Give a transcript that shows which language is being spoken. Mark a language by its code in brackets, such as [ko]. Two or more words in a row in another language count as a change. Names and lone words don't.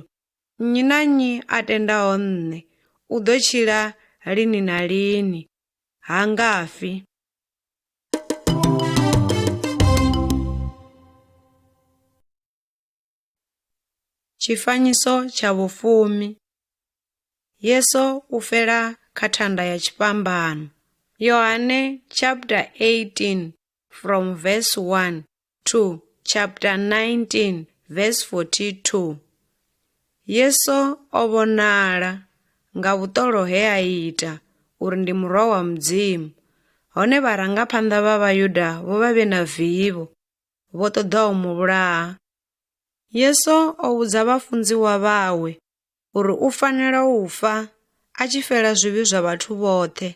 [ve] Nnyi na nnyi a tendaho nṋe u ḓo tshila lini na lini, ha ngafi. Tshifanyiso tsha vhufumi. Yesu u fela kha thanda ya tshipambano. [en] Yohane chapter 18 from verse 1 to chapter 19 verse 42. [ve] Yesu o vhonala nga vhuṱolo he a ita uri ndi murwa wa mudzimu. Hone vharangaphanḓa vha Vhayuda vho vha vhe na vivho, vho ṱoḓaho muvhulaha. Yesu o vhudza vhafunziwa vhawe uri u fanela u fa a tshi fela zwivhi zwa vhathu vhoṱhe.